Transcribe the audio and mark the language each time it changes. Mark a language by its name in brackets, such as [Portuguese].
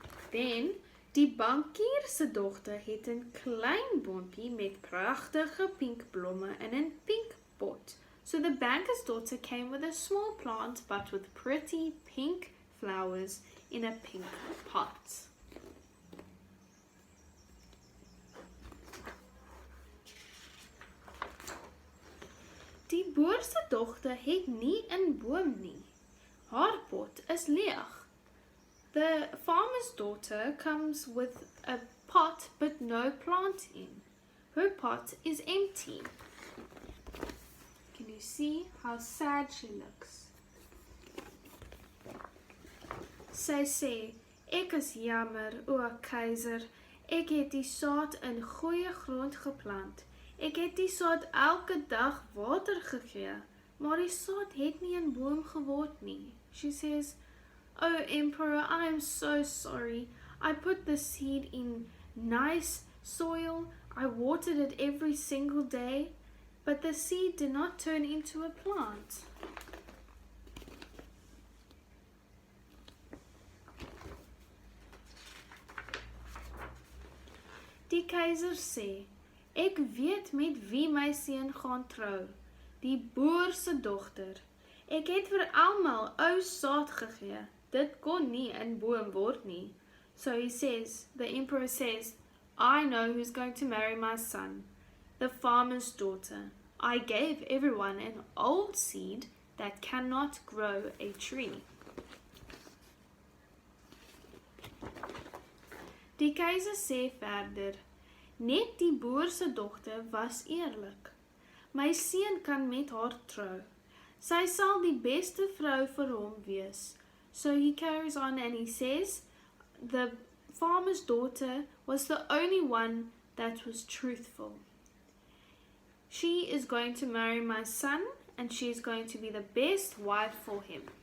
[English] Then [Afrikaans] die bankier se dogter het 'n klein boompie met pragtige pink blomme in 'n pink pot. [English] So the banker's daughter came with a small plant but with pretty pink flowers in a pink pot. [Afrikaans] Die boer se dogter het nie 'n boom nie. Haar pot is leeg. [English] The farmer's daughter comes with a pot but no plant in. Her pot is empty. Can you see how sad she looks? [Afrikaans] Sy sê, ek is jammer, o keiser, ek het die saad in goeie grond geplant. Ek het die saad elke dag water gegee, maar die saad het nie 'n boom geword nie. [English] She says, "Oh Emperor, I am so sorry. I put the seed in nice soil. I watered it every single day, but the seed did not turn into a plant." [Afrikaans] Die keiser sê, "Ek weet met wie my seun gaan trou, die boer se dogter. Ek het vir almal ou saad gegee. Dit kon nie 'n boom word nie." [English] So he says, the emperor says, "I know who's going to marry my son, the farmer's daughter. I gave everyone an old seed that cannot grow a tree." [Afrikaans] Die keiser sê verder, "Net die boer se dogter was eerlik. My seun kan met haar trou. Sy sal die beste vrou vir hom wees." [English] So he carries on and he says, the farmer's daughter was the only one that was truthful. She is going to marry my son, and she is going to be the best wife for him.